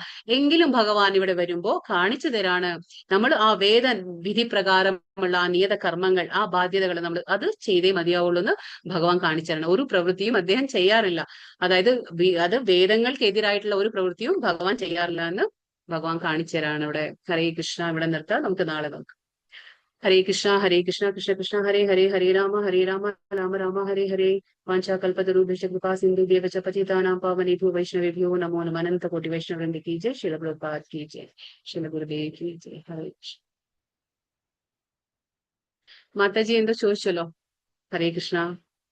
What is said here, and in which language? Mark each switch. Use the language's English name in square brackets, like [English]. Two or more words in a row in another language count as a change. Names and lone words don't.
[Malayalam] എങ്കിലും ഭഗവാൻ ഇവിടെ വരുമ്പോ കാണിച്ചു തരാണ്, നമ്മൾ ആ വിധി പ്രകാരമുള്ള ആ നിയത കർമ്മങ്ങൾ, ആ ബാധ്യതകൾ നമ്മൾ അത് ചെയ്തേ മതിയാവുള്ളൂ എന്ന് ഭഗവാൻ കാണിച്ചു തരണം. ഒരു പ്രവൃത്തിയും അദ്ദേഹം ചെയ്യാറില്ല. അതായത് അത് വേദങ്ങൾക്കെതിരായിട്ടുള്ള ഒരു പ്രവൃത്തിയും ഭഗവാൻ ചെയ്യാറില്ല എന്ന് ഭഗവാൻ കാണിച്ചു തരാണ് ഇവിടെ. [Sanskrit] हरे कृष्ण. [Malayalam] ഇവിടെ നിർത്താം, നമുക്ക് നാളെ നോക്കാം. [Sanskrit] हरे कृष्ण कृष्ण कृष्ण हरे हरे, हरे राम राम राम हरे हरे. वाञ्छाकल्पतरुभ्यश्च कृपा सिन्धुभ्यः च पतितानां पावनेभ्यो वैष्णवेभ्यो नमो नमः. [Hindi] अनंत कोटि वैष्णव वृंद की जय। श्रील प्रभुपाद की जय। श्रील गुरुदेव की जय। हरे कृष्ण. [Malayalam] മാതാജി എന്തോ ചോദിച്ചല്ലോ. [Hindi] हरे कृष्ण.